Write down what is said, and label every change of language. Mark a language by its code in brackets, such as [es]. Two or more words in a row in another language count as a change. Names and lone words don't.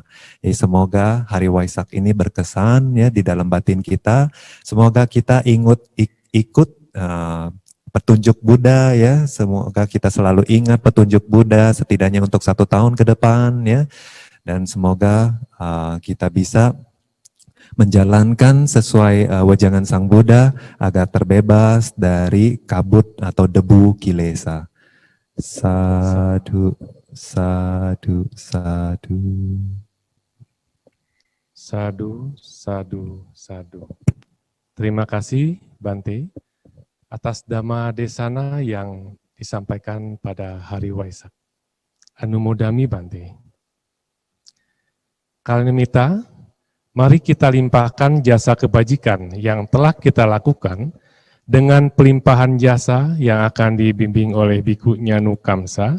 [id] Jadi semoga hari Waisak ini berkesan ya di dalam batin kita, semoga kita ikut petunjuk Buddha ya, semoga kita selalu ingat petunjuk Buddha setidaknya untuk 1 tahun ke depan ya, dan semoga kita bisa menjalankan sesuai wejangan Sang Buddha agar terbebas dari kabut atau debu kilesa. [pi] Sadhu, sadhu, sadhu. Sadhu, sadhu, sadhu. [id] Terima kasih Bante atas [pi] Dhamma Desana [id] yang disampaikan pada hari Waisak. [pi] Anumodami Bante. [id] Kalinimita, mari kita limpahkan jasa kebajikan yang telah kita lakukan dengan pelimpahan jasa yang akan dibimbing oleh Biku Nyanu Kamsa.